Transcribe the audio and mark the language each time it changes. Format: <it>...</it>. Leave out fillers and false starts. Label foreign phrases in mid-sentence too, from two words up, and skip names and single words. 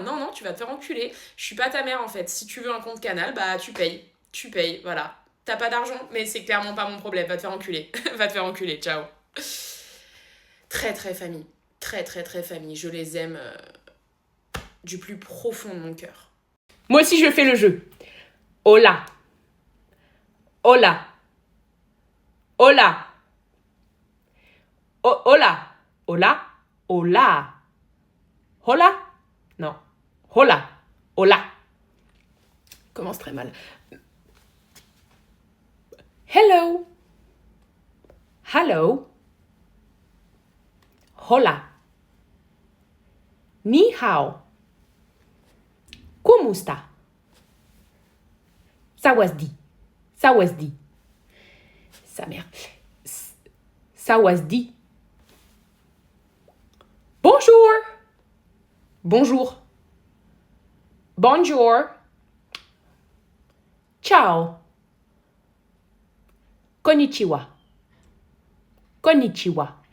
<fr>Non, non, tu vas te faire enculer. Je suis pas ta mère en fait. Si tu veux un compte canal, bah tu payes. Tu payes, voilà. T'as pas d'argent, mais c'est clairement pas mon problème. Va te faire enculer. Va te faire enculer, ciao. Très très famille. Très très très famille. Je les aime du plus profond de mon cœur. Moi aussi je fais le jeu.</fr> <es>Hola. Hola. Hola. Hola. Hola. Hola. Hola. Non. Hola. Hola.</es> <fr>Commence très mal.</fr> <en>Hello. Hello.</en> <es>Hola.</es> <zh>Ni hao.</zh> <es>¿Cómo está? Sawasdi.</es> <th>Sawasdi.</th> <fr>Sa mère. Sawasdi. Bonjour. Bonjour. Bonjour. Ciao.</fr> <ja>Konnichiwa. Konnichiwa.</ja>